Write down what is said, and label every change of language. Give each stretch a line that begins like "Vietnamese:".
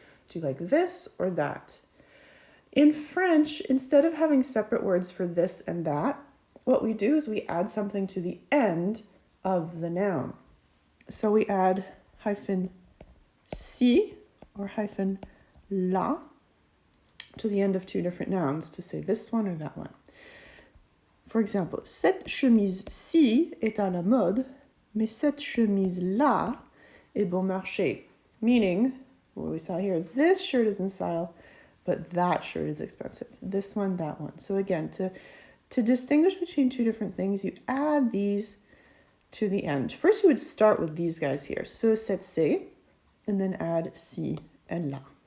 English: Do you like this or that? In French, instead of having separate words for this and that, what we do is we add something to the end of the noun. So we add hyphen si or hyphen la to the end of two different nouns to say this one or that one.
French: For example, cette chemise-ci est à la mode, mais cette chemise-là est bon marché.
English: Meaning, what we saw here, this shirt is in style, but that shirt is expensive. This one, that one. So again, to distinguish between two different things, you add these to the end. First, you would start with these guys here. Ce, cette, c'est, and then add si and la.